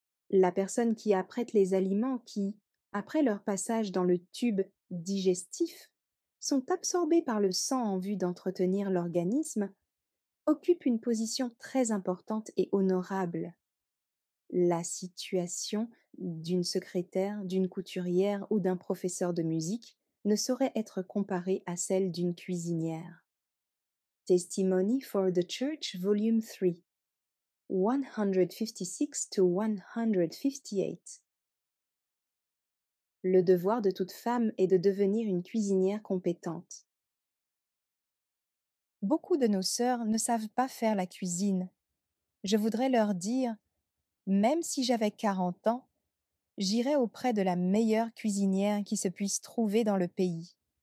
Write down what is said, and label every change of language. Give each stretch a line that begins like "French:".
French: La personne qui apprête les aliments qui, après leur passage dans le tube digestif, sont absorbés par le sang en vue d'entretenir l'organisme, occupe une position très importante et honorable. La situation d'une secrétaire, d'une couturière ou d'un professeur de musique ne saurait être comparée à celle d'une cuisinière.
English: Testimony for the Church, Volume 3, 156 to 158.
French: Le devoir de toute femme est de devenir une cuisinière compétente. Beaucoup de nos sœurs ne savent pas faire la cuisine. Je voudrais leur dire, même si j'avais 40 ans, j'irai auprès de la meilleure cuisinière qui se puisse trouver dans le pays.